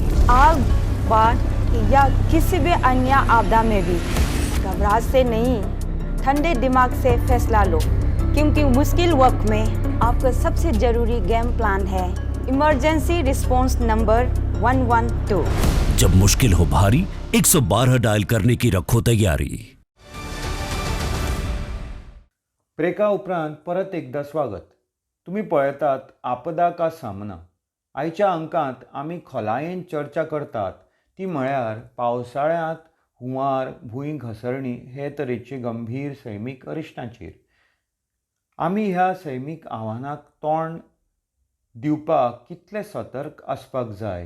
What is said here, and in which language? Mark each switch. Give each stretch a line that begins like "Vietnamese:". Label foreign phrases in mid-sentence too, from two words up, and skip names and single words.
Hindi: आग, बाढ़ या किसी भी अन्य आपदा में भी घबराहट से नहीं, ठंडे दिमाग से फैसला लो, क्योंकि मुश्किल वक्त में आपका सबसे ज़रूरी
English: game plan
Hindi: है
English: emergency response number
Hindi: 112। जब मुश्किल हो भारी, 112 डायल करने की रखो तैयारी।
Konkani: ब्रेका उपरांत परत एकदा स्वागत. तुम्ही पळयतात आपदा का सामना. आयच्या अंकांत आमी खोलायेन चर्चा करतात ती म्हळ्यार पावसाळ्यांत हुंवार, भूंय घसरणी हे तरेची गंभीर सैमीक अरिश्टांचेर. आमी ह्या सैमीक आव्हानाक तोंड दिवपाक कितले सतर्क आसपाक जाय.